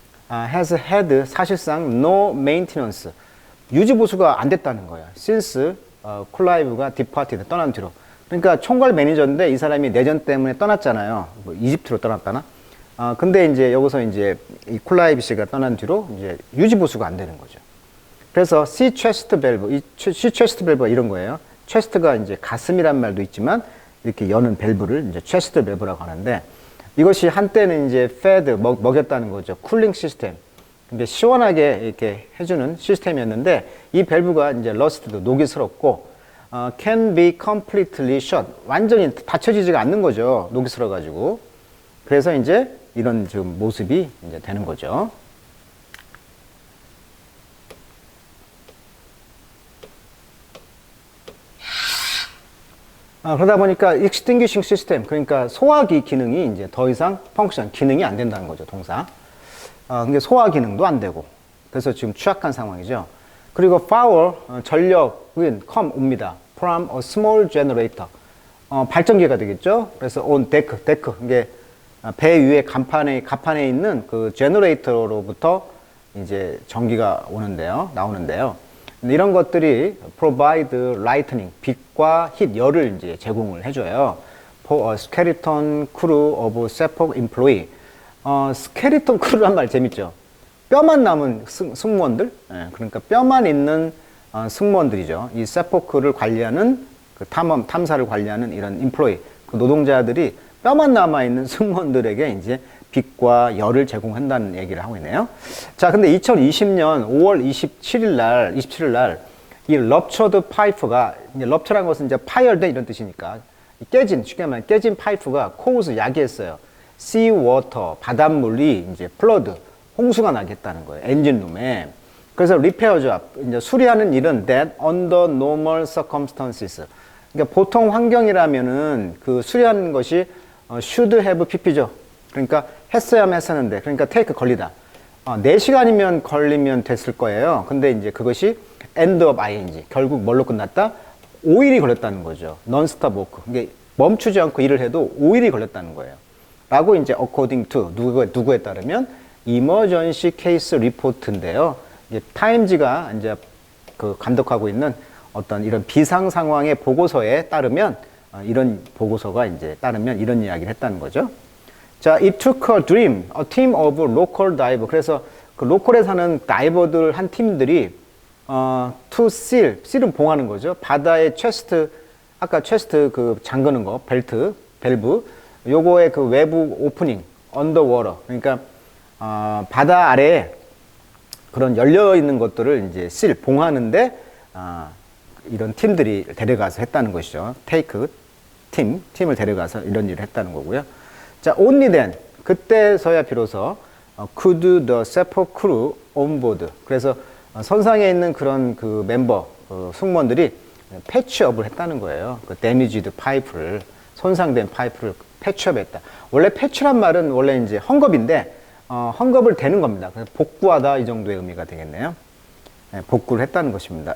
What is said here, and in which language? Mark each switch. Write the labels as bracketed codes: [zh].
[en] has had [ko] 사실상 [en] no maintenance [ko] 유지 보수가 안 됐다는 거예요. [en] since [ko] 클라이브가 [en] departed [ko] 떠난 뒤로. 그러니까 총괄 매니저인데 이 사람이 내전 때문에 떠났잖아요. 뭐 이집트로 떠났다나? 근데 이제 여기서 이제 이 클라이브 씨가 떠난 뒤로 이제 유지 보수가 안 되는 거죠. 그래서 C chest valve, 이 C chest valve가 이런 거예요. chest가 이제 가슴이란 말도 있지만 이렇게 여는 밸브를 이제 chest valve라고 하는데 이것이 한때는 이제 fed 먹였다는 거죠. 쿨링 시스템. 근데 시원하게 이렇게 해주는 시스템이었는데 이 밸브가 이제 러스트도 녹이 슬었고 [en] can be completely shut [ko] 완전히 닫혀지지가 않는 거죠. 녹이 슬어 가지고. 그래서 이제 이런 지금 모습이 이제 되는 거죠. 그러다 보니까 [en] extinguishing system [ko] 그러니까 소화기 기능이 이제 더 이상 펑크션 기능이 안 된다는 거죠. 동사. 근데 소화 기능도 안 되고 그래서 지금 취약한 상황이죠. 그리고 [en] power [ko] 전력은 옵니다. [en] from a small generator [ko] 발전기가 되겠죠. 그래서 [en] on deck [ko] 이게 배 위에 갑판에 있는 그 제너레이터로부터 이제 전기가 나오는데요. 이런 것들이 [en] provide lightning, [ko] 빛과 heat, 열을 이제 제공을 해줘요. [en] For a skeleton crew of seafolk employee. [ko] 스켈리톤 크루란 말 재밌죠? 뼈만 남은 승무원들? 예, 그러니까 뼈만 있는 승무원들이죠. 이 세포크를 관리하는 그 탐사를 관리하는 이런 인플로이, 그 노동자들이 뼈만 남아있는 승무원들에게 이제 빛과 열을 제공한다는 얘기를 하고 있네요. 자, 근데 2020년 5월 27일 날, 이 [en] ruptured pipe [ko] 가, 이제 rupture란 것은 이제 파열된 이런 뜻이니까, 쉽게 말하면 깨진 파이프가 cause 야기했어요. [en] sea water, [ko] 바닷물이 이제 [en] flood, [ko] 홍수가 나겠다는 거예요. 엔진룸에. [en] 그래서 repair job, [ko] 이제 수리하는 일은 [en] that under normal circumstances. [ko] 그러니까 보통 환경이라면은 그 수리하는 것이 should have pp죠. 그러니까 했어야만 했었는데, 그러니까 take 걸리다. 4시간이면 걸리면 됐을 거예요. 근데 이제 그것이 end of ing. 결국 뭘로 끝났다? 5일이 걸렸다는 거죠. [en] non-stop work. [ko] 이게 멈추지 않고 일을 해도 5일이 걸렸다는 거예요. 라고 이제 [en] according to [ko] 누구에 따르면 [en] emergency case report [ko] 인데요. 이게 타임즈가 이제 그 감독하고 있는 어떤 이런 비상 상황의 보고서에 따르면 이런 보고서가 이제 따르면 이런 이야기를 했다는 거죠. [en] 자, it took a team of local diver. [ko] 그래서 그 로컬에 사는 다이버들 한 팀들이 [en] to seal [ko] 은 봉하는 거죠. 바다의 체스트, 아까 체스트 그 잠그는 거, 밸브, 요거의 그 외부 오프닝, 언더워터. 그러니까 바다 아래에 그런 열려 있는 것들을 이제 봉하는데 이런 팀들이 데려가서 했다는 것이죠. 팀을 데려가서 이런 일을 했다는 거고요. [en] 자, only then [ko] 그때서야 비로소 [en] could the seafolk crew on board. [ko] 그래서 선상에 있는 그런 그 멤버 승무원들이 패치업을 했다는 거예요. 그 [en] damaged [ko] 파이프를 손상된 파이프를 패치업했다. 원래 패치란 말은 원래 이제 헝겊인데 헝겊을 대는 겁니다. 그래서 복구하다 이 정도의 의미가 되겠네요. 네, 복구를 했다는 것입니다.